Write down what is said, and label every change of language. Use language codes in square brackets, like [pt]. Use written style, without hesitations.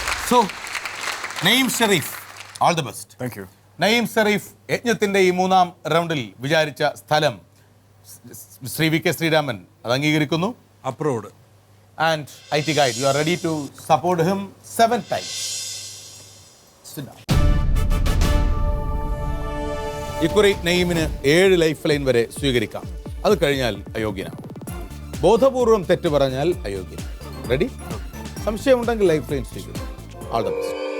[en] So Naeem Sharif, all the best. Thank you. [ml] നഈം ഷെരീഫ് യജ്ഞത്തിൻ്റെ ഈ 3-ാം റൗണ്ടിൽ വിചാരിച്ച സ്ഥലം ശ്രീ വി കെ ശ്രീരാമൻ അത് അംഗീകരിക്കുന്നു. [en] Approved. And IT guide, you are ready to support him 7 times. Sit down. [ml] ഇക്കുറി നഈമിന് 7 life line വരെ സ്വീകരിക്കാം. അത് കഴിഞ്ഞാൽ അയോഗ്യനാവും. ബോധപൂർവം തെറ്റ് പറഞ്ഞാൽ അയോഗ്യൻ. റെഡി? സംശയമുണ്ടെങ്കിൽ ലൈഫ് ലൈൻ സ്വീകരിക്കും. [en] All the best.